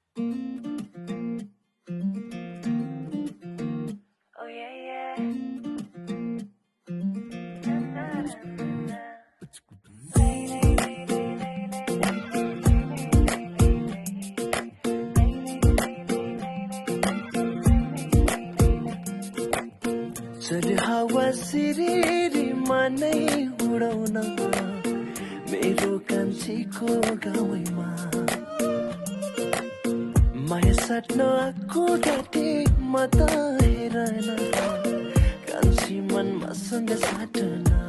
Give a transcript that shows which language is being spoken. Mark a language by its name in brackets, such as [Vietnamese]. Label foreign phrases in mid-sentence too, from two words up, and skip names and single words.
[English] Oh yeah, yeah. Na, na, na, na. Lay, lay, lay, lay, lay, lay, lay, lay, lay, [Nepali] चली हावा सिरिरीमा नै उडाउन मेरो कान्छीको गाउँमा माया साट्न आएको डाटे म त हेरन कान्छी मनमा सँग साटन